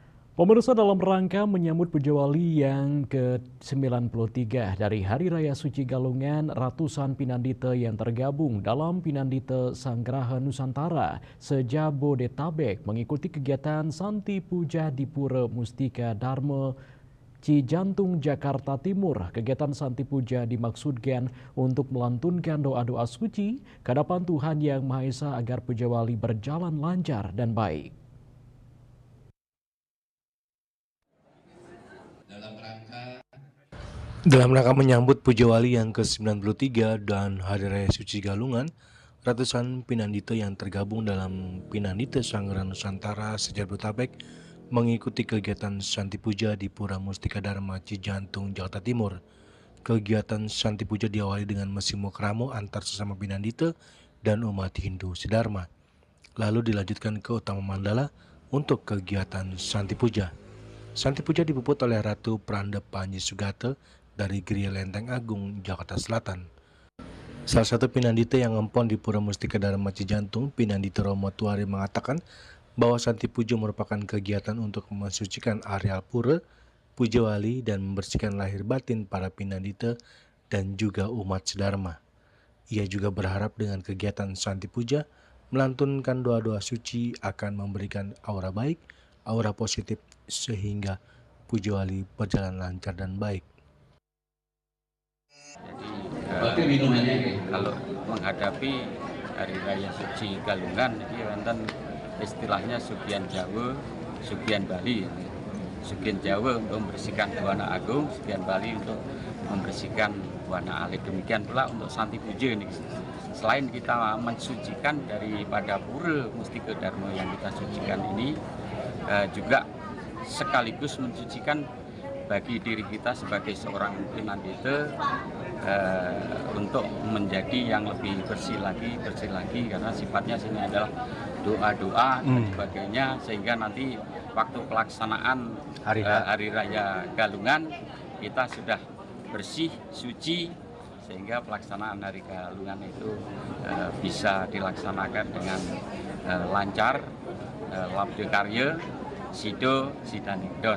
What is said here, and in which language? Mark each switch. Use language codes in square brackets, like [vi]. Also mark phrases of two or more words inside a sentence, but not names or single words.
[id] Pemirsa, dalam rangka menyambut Puja Wali yang ke-93 dari Hari Raya Suci Galungan, ratusan Pinandita yang tergabung dalam Pinandita Sanggraha Nusantara se-Jabodetabek mengikuti kegiatan Santi Puja di Pura Mustika Dharma Cijantung, Jakarta Timur. Kegiatan Santi Puja dimaksudkan untuk melantunkan doa-doa suci ke hadapan Tuhan Yang Maha Esa agar Puja Wali berjalan lancar dan baik. Dalam rangka menyambut Puja Wali yang ke-93 dan Hari Raya Suci Galungan, ratusan Pinandita yang tergabung dalam Pinandita Sanggraha Nusantara se-Jabodetabek mengikuti kegiatan Santi Puja di Pura Mustika Dharma Cijantung, Jakarta Timur. Kegiatan Santi Puja diawali dengan mesi mokramo antar sesama Pinandita dan umat Hindu sedharma. Lalu dilanjutkan ke Utama Mandala untuk kegiatan Santi Puja. Santi Puja dipuput oleh Ratu Pranda Panji Sugata dari Geria Lenteng Agung, Jakarta Selatan. Salah satu Pinandita yang ngempon di Pura Mustika Dharma Cijantung, Pinandita Romo Tuari, mengatakan bahwa Santi Puja merupakan kegiatan untuk mensucikan areal pura, puja wali, dan membersihkan lahir batin para Pinandita dan juga umat sedharma. Ia juga berharap dengan kegiatan Santi Puja melantunkan doa-doa suci akan memberikan aura baik, aura positif, sehingga puja wali berjalan lancar dan baik. Jadi kalau menghadapi Hari Raya Suci Galungan, jadi wonten istilahnya Sugian Jawa, Sugian Bali. Sugian Jawa untuk membersihkan Buana Agung, Sugian Bali untuk membersihkan Buana Alit. Demikian pula untuk Santi Puja ini. Selain kita mensucikan daripada Pura Mustika Dharma yang kita sucikan ini, juga sekaligus mensucikan bagi diri kita sebagai seorang Pinandita untuk menjadi yang lebih bersih lagi karena sifatnya sini adalah doa-doa dan sebagainya, sehingga nanti waktu pelaksanaan Hari Raya Galungan kita sudah bersih, suci, sehingga pelaksanaan Hari Galungan itu bisa dilaksanakan dengan lancar, [ban] labde karya, sido, sidaningdon.